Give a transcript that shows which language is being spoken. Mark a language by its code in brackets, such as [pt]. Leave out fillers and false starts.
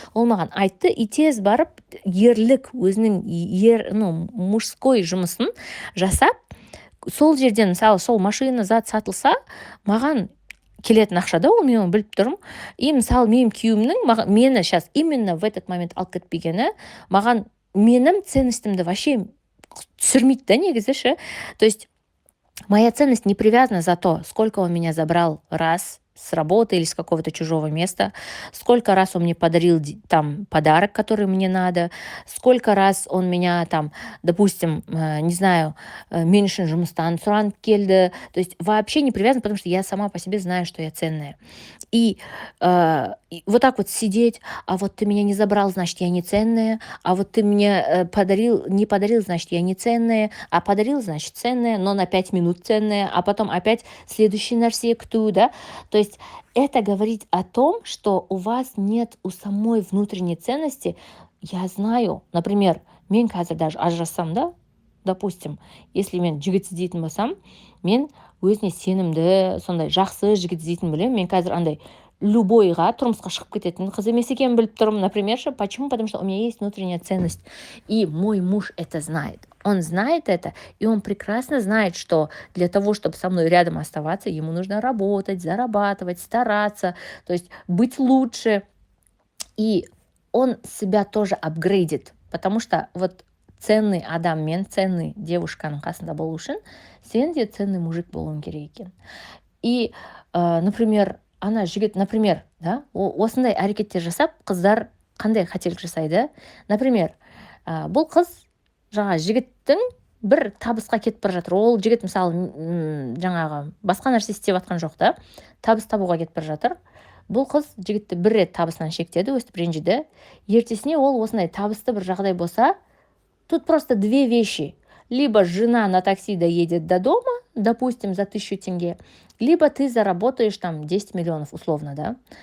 [kk] Ол маған айтты, и тез барып ерлік, өзінің мужской жұмысын жасап, сол жерден, мысалы, сол машина зат сатылса, маған келетін ақша да, ол мен оны біліп тұрмын. И мысалы менің күйеуімнің мені [ru] сейчас именно в этот момент [kk] алып кетпегені маған менің ценностімді вообще түсірмейді да, негізі ше. [ru] То есть моя ценность не привязана за то, сколько он меня забрал раз с работы или с какого-то чужого места, сколько раз он мне подарил там подарок, который мне надо, сколько раз он меня там, допустим, не знаю, меньше [kk] жұмыстан сұранып келді. [ru] То есть вообще не привязан, потому что я сама по себе знаю, что я ценная. И вот так вот сидеть: а вот ты меня не забрал, значит, я не ценная, а вот ты мне не подарил, значит, я не ценная, а подарил, значит, ценная, но на 5 минут ценная, а потом опять следующий [kk] нәрсе күту, [ru] да. То есть это говорит о том, что у вас нет у самой внутренней ценности. Я знаю, например, [kk] мен қазір даже ажырассам, да, допустим, если мен жігіт іздейтін болсам, мен өзіне сенімді, сондай жақсы жігіт іздейтін білемін. Мен қазір андай любойға тұрмысқа шығып кететін қыз емес екенін біліп тұрмын, например. [ru] Почему? Потому что у меня есть внутренняя ценность. И мой муж это знает. Он знает это, и он прекрасно знает, что для того, чтобы со мной рядом оставаться, ему нужно работать, зарабатывать, стараться, то есть быть лучше. И он себя тоже апгрейдит, потому что вот ценный [kk] адам мен [ru] ценный девушканың [kk] қасында болу үшін сен де [ru] ценный мужик [kk] болуың керек екен. И, например, ана жігіт, например, да, осындай әрекеттер жасап, қыздар қандай қателік жасайды? Например, бұл қыз жаңа жігіттің бір табысқа кетіп бара жатыр. Ол жігіт мысалы жаңағы басқа нәрсе істеп жатқан жоқ та, табыс табуға кетіп бара жатыр. Бұл қыз жігітті бір рет табысынан шектеді, өстіп ренжіді. Ертесіне ол осындай табысты бір жағдай болса, [ru] тут просто две вещи: либо жена на такси доедет до дома, допустим, за 1000 тенге, либо ты заработаешь там 10 миллионов, условно, да.